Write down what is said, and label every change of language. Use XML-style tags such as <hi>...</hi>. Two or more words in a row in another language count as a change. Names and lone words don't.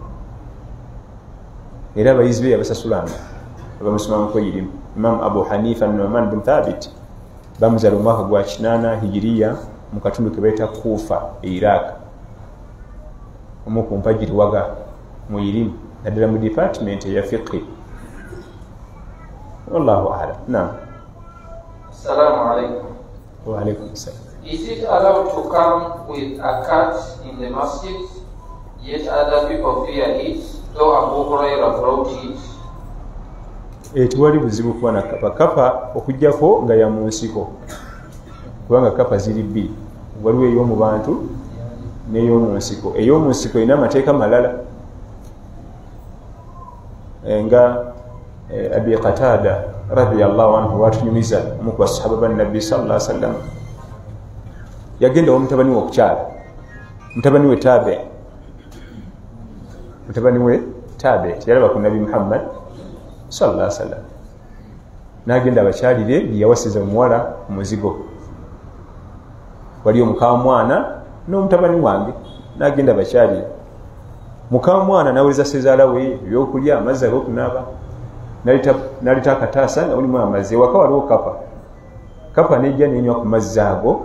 <lg>Era abayizi be yabasasulanga abamusomamuko irimu. Imam Abu Hanifa Nu'man bin Thabit bamuzaala omwaka gwa 8 hijiriya mu katundu ke bayita Kufa e Iraq omu ku mpagiri waga mu irimu naddala mu department ya fiqh.</lg> <ar>Wallahu a'lam. Naam. Assalamu alaikum. Wa alaikum assalam.</ar> <en>Is it allowed to come with a cat in the masjid, yet other people fear it, though Abu Hurairah brought it?</en> <lg>Tewali buzibu kuba na kapa. Kapa okujjako nga ya mu nsiko kubanga kapa ziri bbiri. Waliwo ey'omu bantu n'ey'omu nsiko. Ey'omu nsiko erina amateeka malala nga Abi Qatada</lg> <ar>radiyallahu anhu</ar> <lg>watunyumiza omu ku basahaba ba Nabbi</lg> <ar>sallallahu alaihi wasallam</ar> <lg>yagenda omutabani we okukyala mutabani we Tabe yalaba ku Nabi Muhammad</lg> <ar>sallallahu alaihi wasallam</ar> <lg>n'agenda abakyalire yawasiza omuwala umuzigo wali omukamwana n'omutabani wange n'agenda abakyalire mukamwana naweza sezaala we ebyokulya amazzi ag'okunaaba nalita akataasa nga mulimu amazzi ewaka waliwo kapa nejja nenywa ku mazzi ago</lg>